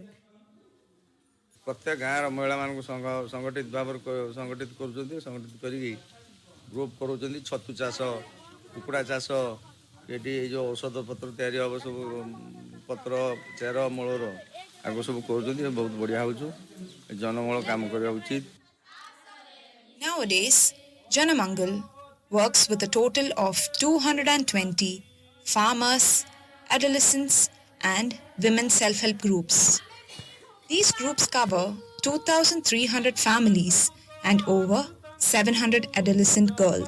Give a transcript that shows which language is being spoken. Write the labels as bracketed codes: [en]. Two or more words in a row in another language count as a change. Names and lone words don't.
[or] ପ୍ରତ୍ୟେକ ଗାଁର ମହିଳାମାନଙ୍କୁ ସଂଗଠିତ ଭାବରେ ସଂଗଠିତ କରୁଛନ୍ତି ସଂଗଠିତ କରିକି ଗ୍ରୁପ୍ କରୁଛନ୍ତି ଛତୁ ଚାଷ କୁକୁଡ଼ା ଚାଷ ଏଠି ଏଇ ଯେଉଁ ଔଷଧ ପତ୍ର ତିଆରି ହେବ ସବୁ ପତ୍ର ଚେର ମୂଳର ଆଗ ସବୁ କରୁଛନ୍ତି ବହୁତ ବଢ଼ିଆ ହେଉଛୁ ଜନମୂଳ କାମ କରିବା ଉଚିତ [en] Nowadays, Janamangal works with a total of 220 farmers, adolescents, and women self-help groups. These groups cover 2,300 families and over 700 adolescent girls.